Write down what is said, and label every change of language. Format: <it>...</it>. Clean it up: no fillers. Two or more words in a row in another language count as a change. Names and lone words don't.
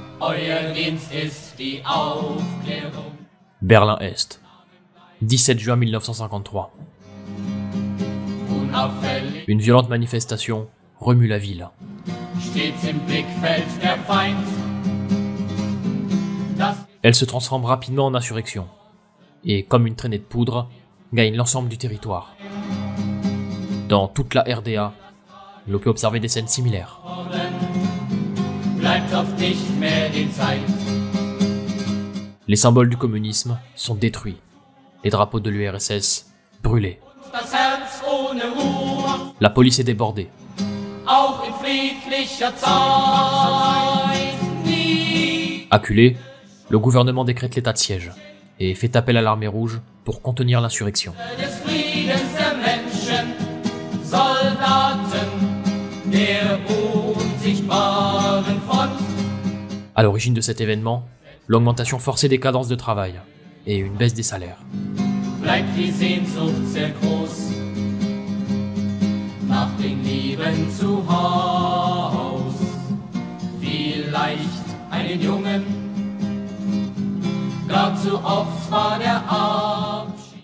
<de>Euer Dienst ist die Aufklärung.</de> <fr>Berlin-Est, 17 juin 1953.</fr> <de>Unauffällig</de> <fr>Une violente manifestation remue la ville.</fr> <de>stets im Blickfeld der Feind. Das</de> <fr>Elle se transforme rapidement en insurrection, et comme une traînée de poudre, gagne l'ensemble du territoire. Dans toute la RDA, l'on peut observer des scènes similaires.</fr> <de>bleibt oft nicht mehr die Zeit.</de> <fr>Les symboles du communisme sont détruits, les drapeaux de l'URSS brûlés.</fr> <de>Das Herz ohne Ruhe,</de> <fr>La police est débordée.</fr> <de>auch in friedlicher Zeit nie.</de> <fr>Acculé, le gouvernement décrète l'état de siège et fait appel à l'armée rouge pour contenir l'insurrection.</fr> <de>Des Friedens der Menschen, Soldaten der unsichtbaren Front.</de> <fr>À l'origine de cet événement, l'augmentation forcée des cadences de travail et une baisse des salaires.</fr> <de>Bleibt die Sehnsucht sehr groß nach den Lieben zu Haus. Vielleicht einen Jungen, gar zu oft war der Abschied.</de>